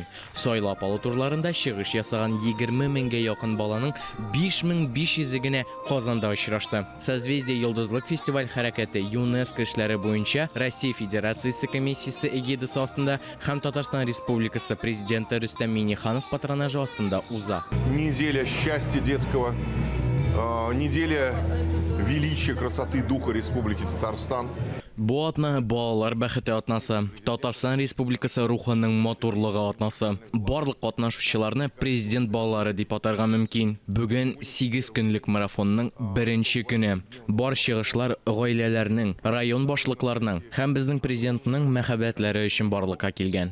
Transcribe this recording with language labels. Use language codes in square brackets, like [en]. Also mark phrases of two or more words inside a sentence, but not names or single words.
[tt] Сайлап алу турларында чыгыш ясаган 20 меңгә якын баланың 5500 генә Казанда очрашты. Созвездие йолдызлык фестиваль хәрәкәте ЮНЕСКО эшләре буенча Россия Федерациясе комиссиясе эгидасы астында һәм Татарстан Республикасы президенты Рөстәм Миңнеханов патронажы астында уза. [ru] Неделя счастья детского, неделя величия, красоты духа Республики Татарстан. [tt] Бу атна балалар бәхете атнасы, Татарстан Республикасы рухының моторлыгы атнасы. Барлык катнашучыларны президент балалары дип атарга мөмкин. Бүген 8 көнлек марафонның беренче көне. Бар чыгышлар гаиләләрнең, район башлыкларының һәм безнең президентның мәхәббәтләре өчен барлыкка килгән.